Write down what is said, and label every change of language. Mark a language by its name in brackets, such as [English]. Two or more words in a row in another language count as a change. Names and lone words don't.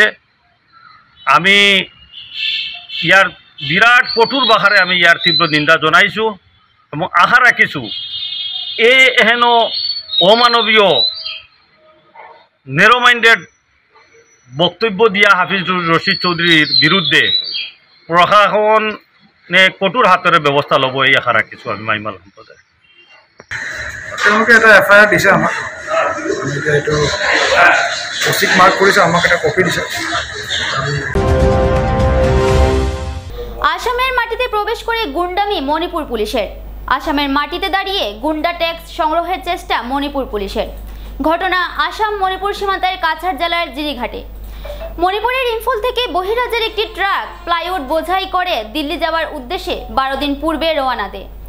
[Assamese] আমি ইয়াৰ বিৰাট কঠোৰ ভাষাৰে আমি ইয়াৰ তীব্ৰ নিন্দা জনাইছোঁ এবং আশা ৰাখিছোঁ হেন অমানৱীয় [English] narrow minded [Assamese] বক্তব্য দিয়া হাফিজ ৰশিদ চৌধুৰীৰ বিৰুদ্ধে প্ৰশাসনে কঠোৰ হাতেৰে ব্যৱস্থা ল'ব, এই আশা ৰাখিছোঁ আমি মাইমাল সম্প্ৰদায়। তেওঁলোকে এটা এফআইআৰ দিছে আমাক, আমি এতিয়া এইটো অচিক মাৰ্ক কৰিছে, আমাক এটা কপি দিছে। [Bangla] আসামের মাটিতে প্রবেশ করে গুন্ডামি মণিপুর পুলিশের। আসামের মাটিতে দাঁড়িয়ে গুন্ডা ট্যাক্স সংগ্রহের চেষ্টা মণিপুর পুলিশের। ঘটনা আসাম মণিপুর সীমান্তের কাছাড় জেলার জিরিঘাটে। মণিপুরের ইম্ফল থেকে বহিরাজ্যের একটি ট্রাক প্লাইউড বোঝাই করে দিল্লি যাওয়ার উদ্দেশ্যে 12 দিন পূর্বে রওনা দেয়।